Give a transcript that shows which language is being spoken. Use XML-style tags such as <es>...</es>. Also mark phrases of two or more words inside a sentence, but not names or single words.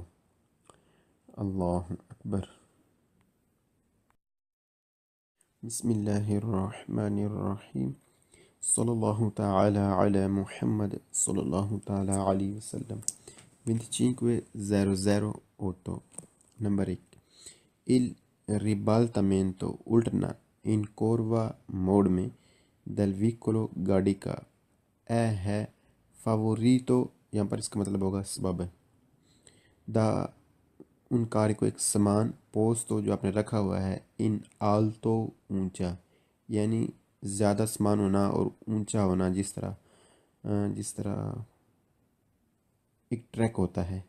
<ar>اللہ اکبر۔ بسم اللہ الرحمن الرحیم، صلی اللہ تعالی علی محمد صلی اللہ تعالی علیہ وسلم۔</ar> <ur>25:00 نمبر 1</ur> <it>il ribaltamento</it> <ur>الٹنا</ur> <it>in curva</it> <ur>موڑ میں</ur> <it>del veicolo</it> <ur>گاڑی کا ہے favorito یہاں پر اس کا مطلب ہوگا سبب،</ur> <it>da un carico</it> <ur>ایک سامان پوسٹو جو آپ نے رکھا ہوا ہے</ur> <it>in alto</it> <ur>اونچا، یعنی زیادہ سامان ہونا اور اونچا ہونا، جس طرح ایک ٹریک ہوتا ہے۔</ur>